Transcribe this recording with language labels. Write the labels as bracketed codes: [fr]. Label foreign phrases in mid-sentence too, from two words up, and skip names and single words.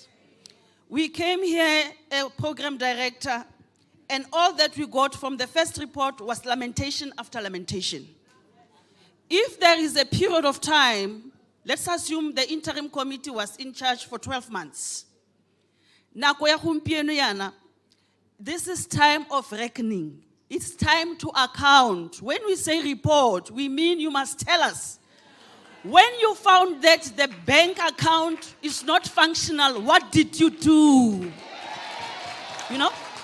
[en] We came here, a program director, and all that we got from the first report was lamentation after lamentation. If there is a period of time, let's assume the interim committee was in charge for 12 months. [tn] Nako ya gompieno yana, [en] this is time of reckoning. It's time to account. When we say report, we mean you must tell us. When you found that the bank account is not functional, what did you do? You know?